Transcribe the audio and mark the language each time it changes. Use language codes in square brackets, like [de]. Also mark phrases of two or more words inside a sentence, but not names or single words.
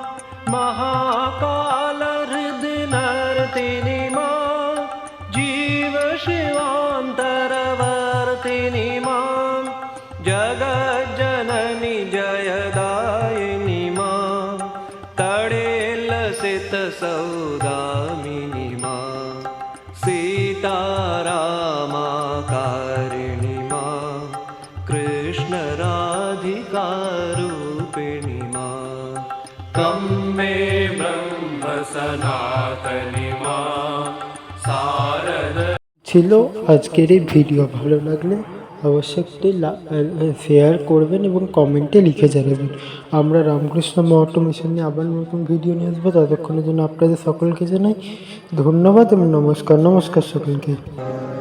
[sa] महाकालहृदिनर्तिनी मां जीवशिवान्तरवर्तिनी मां जगज्जननी जयदायिनी मां तडेलसितसौदामिनी मां सीतारामाकारिणी मां कृष्णराधिकारूपिणी मां। त्वं मे ब्रह्म सनातनी मां शारद [bn] ছিল আজকের এই ভিডিও। ভালো লাগলে অবশ্যই একটি শেয়ার করবেন এবং কমেন্টে লিখে জানাবেন। আমরা রামকৃষ্ণ মঠ মিশন নিয়ে আবার নতুন ভিডিও নিয়ে আসবো। ততক্ষণের জন্য আপনাদের সকলকে জানাই ধন্যবাদ এবং নমস্কার সকলকে।